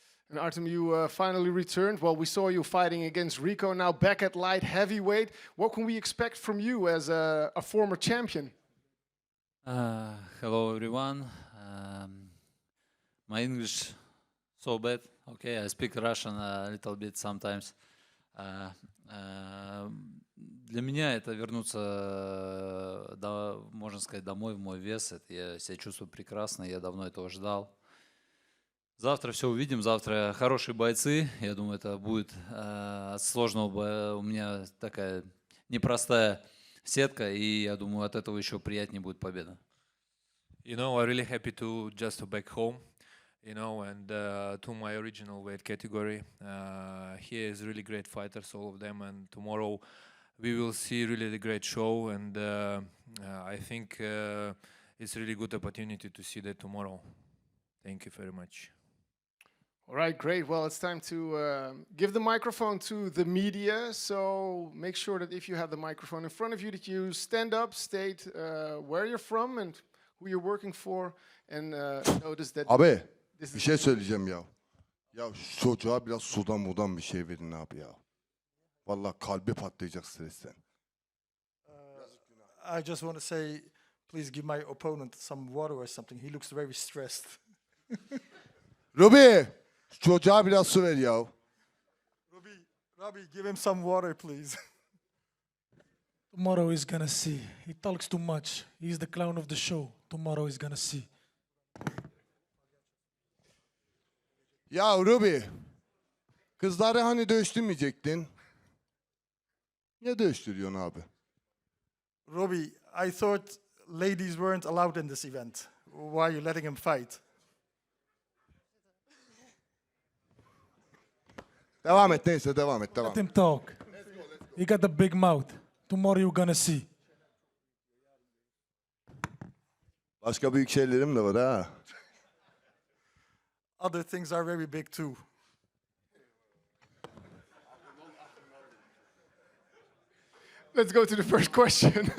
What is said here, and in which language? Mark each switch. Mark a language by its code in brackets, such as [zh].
[en] And Artem, you finally returned. Well, we saw you fighting against Rico, now back at light heavyweight. What can we expect from you as a former champion? Hello, everyone. My English so bad. Okay, I speak Russian a little bit sometimes. [ru] Для меня это вернуться, можно сказать, домой в мой вес. Я себя чувствую прекрасно, я давно этого ждал. Завтра все увидим, завтра хорошие бойцы. Я думаю, это будет сложного. У меня такая непростая сетка, и я думаю, от этого еще приятнее будет победа. [en] You know, I'm really happy to back home, you know, and to my original weight category. Here is really great fighters, all of them, and tomorrow we will see really the great show, and I think it's really good opportunity to see that tomorrow. Thank you very much. All right, great. Well, it's time to give the microphone to the media. So make sure that if you have the microphone in front of you, that you stand up, state where you're from and who you're working for, and notice that... [tr] Abi, bir şey söyleyeceğim ya. Ya şu çocuğa biraz sudan bir şey verin abi ya. Vallahi kalbi patlayacak stresten. [en] I just want to say, please give my opponent some water or something. He looks very stressed. [tr] Ruby, şu çocuğa biraz su ver ya. [en] Robbie, give him some water, please. Tomorrow he's gonna see. He talks too much. He's the clown of the show. Tomorrow he's gonna see. [tr] Ya Ruby, kızları hani dövüştürmeyecektin? Niye dövüştürüyorsun abi? [en] Robbie, I thought ladies weren't allowed in this event. Why are you letting him fight? [tr] Devam et neyse devam et. [en] Let him talk. He got a big mouth. Tomorrow you're gonna see. [tr] Başka büyük şeylerim de var ha. [en] Other things are very big too. Let's go to the first question.